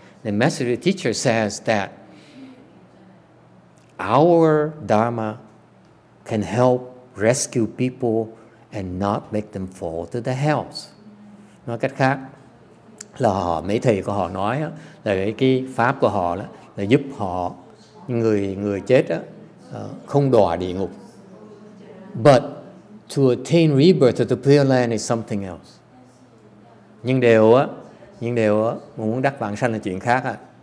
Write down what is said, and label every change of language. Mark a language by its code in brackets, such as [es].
[en] The message of the teacher says that our Dharma can help rescue people and not make them fall to the hells. [vi] Nói cách khác là mấy thầy của họ nói là cái pháp của họ là giúp họ người chết không đọa địa ngục. [en] But to attain rebirth of the Pure Land is something else. [vi] Nhưng điều muốn đắc vãng sanh là chuyện khác.